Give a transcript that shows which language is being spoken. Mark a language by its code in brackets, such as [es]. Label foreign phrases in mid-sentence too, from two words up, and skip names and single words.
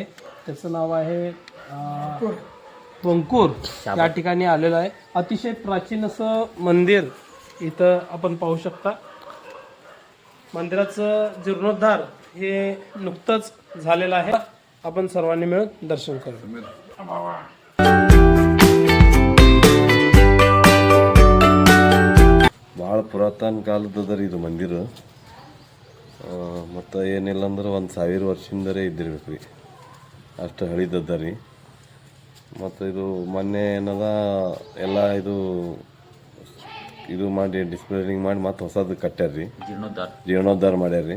[mr] त्याचं नाव आहे बंकूर. या ठिकाणी आलेलो आहे. अतिशय प्राचीन असं मंदिर इथं आपण पाहू शकता. मंदिराचं जीर्णोद्धार हे नुकतंच झालेलं आहे. आपण सर्वांनी मिळून दर्शन करू. [kn] ಭಾಳ ಪುರಾತನ ಕಾಲದದರಿ ಇದು ಮಂದಿರ. ಮತ್ತು ಏನಿಲ್ಲ ಅಂದ್ರೆ 1000 ವರ್ಷದಿಂದಲೇ ಇದ್ದಿರ್ಬೇಕು ರೀ, ಅಷ್ಟು ಹಳಿದದ ರೀ. ಮತ್ತು ಇದು ಮೊನ್ನೆ ಏನದ ಎಲ್ಲ ಇದು ಮಾಡಿ ಡಿಸ್ಪ್ಲೇರಿಂಗ್ ಮಾಡಿ ಮತ್ತು ಹೊಸದು ಕಟ್ಟ್ಯಾರ ರೀ, ಜೀರ್ಣೋದ್ಧಾರ ಮಾಡ್ಯಾರ ರೀ.